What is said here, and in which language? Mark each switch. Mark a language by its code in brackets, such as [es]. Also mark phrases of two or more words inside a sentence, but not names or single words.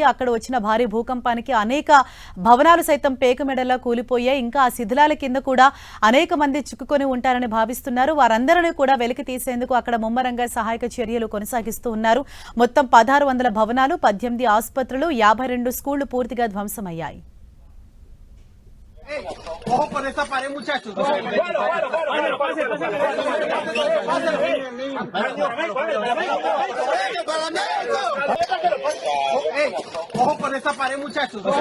[te] అక్కడ వచ్చిన భారీ భూకంపానికి అనేక భవనాలు సైతం పేకమెడలా కూలిపోయాయి. ఇంకా ఆ శిథిలాల కింద కూడా అనేక మంది చిక్కుకొని ఉంటారని భావిస్తున్నారు. వారందరినీ కూడా వెలికి తీసేందుకు అక్కడ ముమ్మరంగా సహాయక చర్యలు కొనసాగిస్తూ ఉన్నారు. మొత్తం 1600 భవనాలు, 18 ఆసుపత్రులు, 52 స్కూళ్లు పూర్తిగా ధ్వంసమయ్యాయి. [es] Ojo con esa pared, muchachos. Ojo con esa pared, muchachos.